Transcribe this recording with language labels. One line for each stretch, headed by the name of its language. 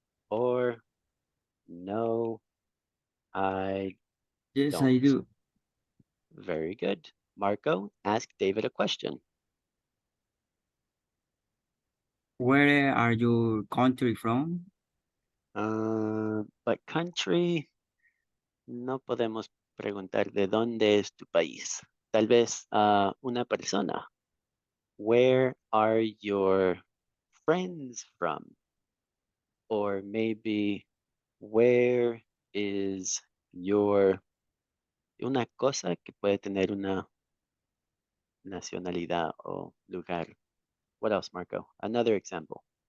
English: Or no, I Yes, don't. I do. Very good. Marco, ask David a question. Where are your country from?
Spanish: But country, no podemos preguntar de dónde es tu país. Tal vez una persona.
English: Where are your friends from? Or maybe where is
Spanish: una cosa que puede tener una nacionalidad o lugar.
English: What else, Marco? Another example.